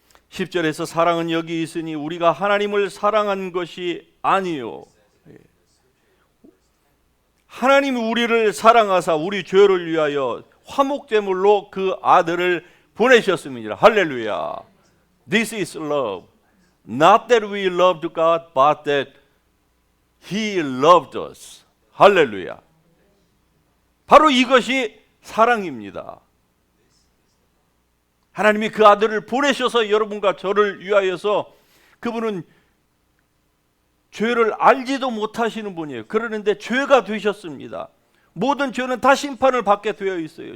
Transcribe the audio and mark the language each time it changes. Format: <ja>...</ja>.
<ko>10절에서 사랑은 여기 있으니 우리가 하나님을 사랑한 것이 아니요. 하나님이 우리를 사랑하사 우리 죄를 위하여 화목제물로 그 아들을 보내셨습니다. 할렐루야.</ko> <en>This is love. Not that we loved God, but that He loved us.</en> <ko>할렐루야. 바로 이것이 사랑입니다. 하나님이 그 아들을 보내셔서 여러분과 저를 위하여서 그분은 죄를 알지도 못하시는 분이에요. 그러는데 죄가 되셨습니다. 모든 죄는 다 심판을 받게 되어 있어요.</ko>